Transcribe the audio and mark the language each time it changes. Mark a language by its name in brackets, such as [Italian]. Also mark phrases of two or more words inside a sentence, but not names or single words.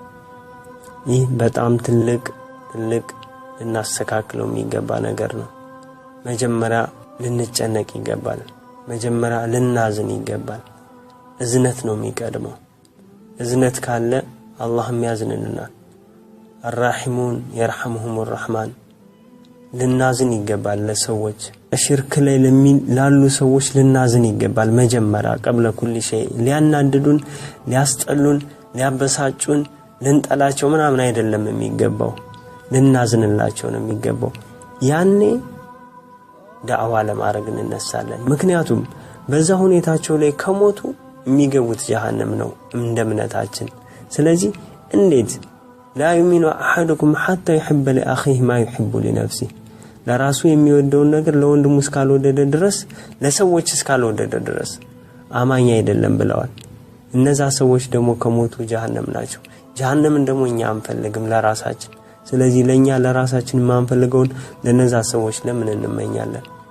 [Amharic] ይህ በጣም ትልቅ እናስተካክለው የሚገባ ነገር ነው መጀመሪያ ልንጨነቅ ይገባል መጀመሪያ ልናዝን ይገባል እዝነት ነው የሚቀድመው እዝነት ካለ አላህም ያዝንልናል [Arabic] الراحمون يرحمهم الرحمن [Amharic] ልናዝን ይገባል ለሰዎች ሽርክ ላይ ላሉ ሰዎች ልናዝን ይገባል መጀመሪያ [Arabic] قبل كل شيء [Amharic] ሊያናድዱን ሊያስጠሉን ሊያበሳጩን ልንጠላቸው ምናምን አይደለም የሚገባው ልናዝንላቸው ነው የሚገባው ያኔ ዳዕዋ ለማድረግ እንነሳለን ምክንያቱም በዛ ሁኔታቸው ላይ ከሞቱ የሚገቡት ጀሃነም ነው እንደምነታችን ስለዚህ እንዴት [Arabic] لا يؤمن احدكم حتى يحب لاخيه ما يحب لنفسه [Amharic] ለራሱ የሚወደውን ነገር ለወንድሙ እስካልወደደ ድረስ ለሰዎች እስካልወደደ ድረስ አማኝ አይደለም ብለዋል እነዛ ሰዎች ደግሞ ከሞቱ ጀሃነም ናቸው ጀሃነምን ደግሞ እኛ አንፈልግም ለራሳችን ስለዚህ ለኛ ለራሳችን ማንፈልገውን ለነዛ ሰዎች ለምን እንመኛለን